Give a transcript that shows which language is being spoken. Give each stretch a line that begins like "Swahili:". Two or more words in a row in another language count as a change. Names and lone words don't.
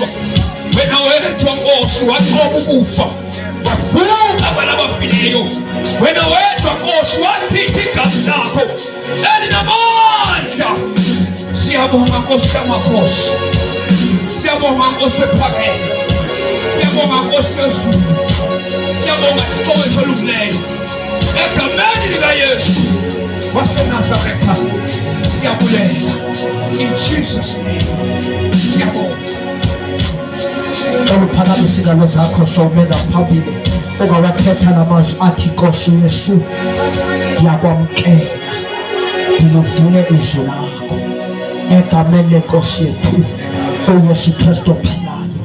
Zulu: Wena wedwa Nkosi waqoba ukufa, wavuka kwalabafileyo. Wena wedwa Nkosi wachitha igazi lakho elinamandla. Siyabonga Nkosi yamakhosi, siyabonga Nkosi ephakeme, siyabonga Nkosi yezulu, siyabonga Thixo wethu olungileyo.
Xhosa: Egameni likaYesu waseNazaretha siyabulela,
English: in Jesus name.
Zulu: Siyabonga.
Xhosa: Uphakame izingalo zakho sowumela phambili, ungawathetha namazwi athi Nkosi Yesu, ndiyakwamkela, ndilivile izwi lakho egameni lenkosi yethu uYesu Kristu ophilayo.